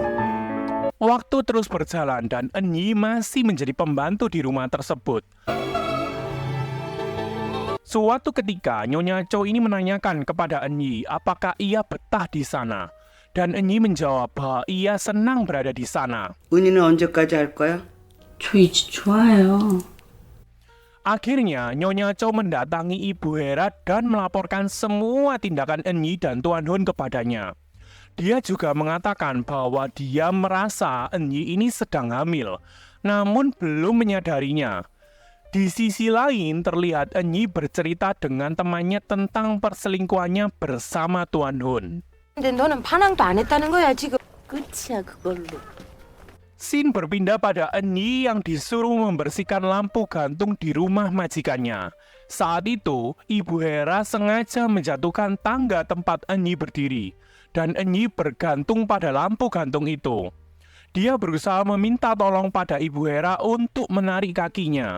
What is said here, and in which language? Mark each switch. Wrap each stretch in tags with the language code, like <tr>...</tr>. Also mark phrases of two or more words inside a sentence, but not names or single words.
<id>Waktu terus berjalan dan Enyi masih menjadi pembantu di rumah tersebut. Suatu ketika, Nyonya Chow ini menanyakan kepada Enyi apakah ia betah di sana. Dan Enyi menjawab bahwa ia senang berada di sana.</id> <ko>은희는 언제까지 할 거야? 저 이제 좋아요.</ko> <id>Akhirnya, Nyonya Chow mendatangi Ibu Hera dan melaporkan semua tindakan Enyi dan Tuan Hun kepadanya. Dia juga mengatakan bahwa dia merasa Enyi ini sedang hamil, namun belum menyadarinya. Di sisi lain, terlihat Enyi bercerita dengan temannya tentang perselingkuhannya bersama Tuan Hun.</id> <ko>근데 너는 반항도 안 했다는 거야 지금. 끝이야 그걸로.</ko> <id>Scene berpindah pada Enyi yang disuruh membersihkan lampu gantung di rumah majikannya. Saat itu, Ibu Hera sengaja menjatuhkan tangga tempat Enyi berdiri. Dan Enyi bergantung pada lampu gantung itu. Dia berusaha meminta tolong pada Ibu Hera untuk menarik kakinya.</id>